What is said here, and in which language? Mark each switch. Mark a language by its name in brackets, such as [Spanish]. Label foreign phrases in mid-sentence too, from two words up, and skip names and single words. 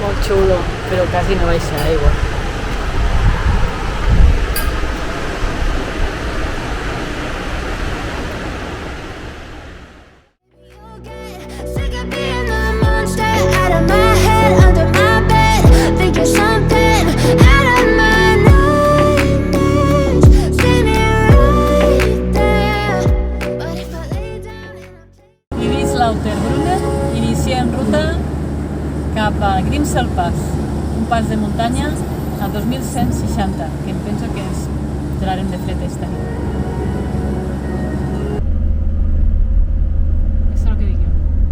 [Catalan] xulo, però quasi no baixa aigua. [English] You'll get sick of being the monster out of my head, under my bed, thinking something out of my nightmares. See me right there, but if I lay down and I'm [Catalan] Iris Lauterbrunnen inicia en ruta cap a Grimsel Pass, un pas de muntanya a 2160, que em penso que ens gelarem de fred esta nit. Això és el que dic jo.